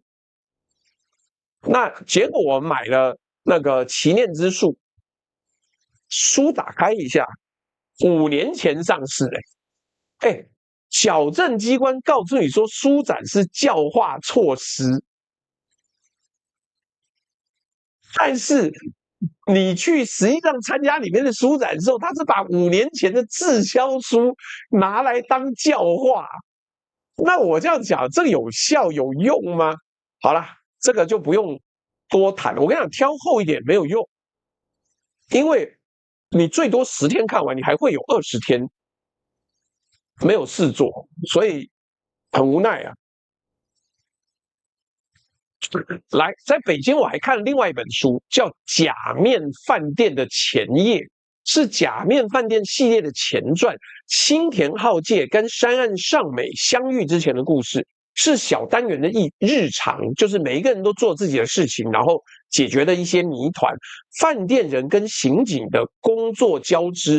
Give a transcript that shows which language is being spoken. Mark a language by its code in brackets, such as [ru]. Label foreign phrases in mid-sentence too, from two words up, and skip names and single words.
[zh] 那結果我買了那個《祈念之樹》，書打開一下，5年前上市矯正機關告訴你說書展是教化措施，但是你去實際上參加裡面的書展的時候，他是把5年前的滯銷書拿來當教化。那我這樣講，這個有效有用嗎？好了，這個就不用多談。我跟你講，挑厚一點沒有用，因為你最多10天看完，你還會有20天沒有事做，所以很無奈啊。來，在北京我還看了另外一本書，叫《假面飯店的前夜》，是《假面飯店》系列的前傳，青田浩介跟山岸尚美相遇之前的故事，是小單元的日常，就是每一個人都做自己的事情，然後解決的一些謎團，飯店人跟刑警的工作交織。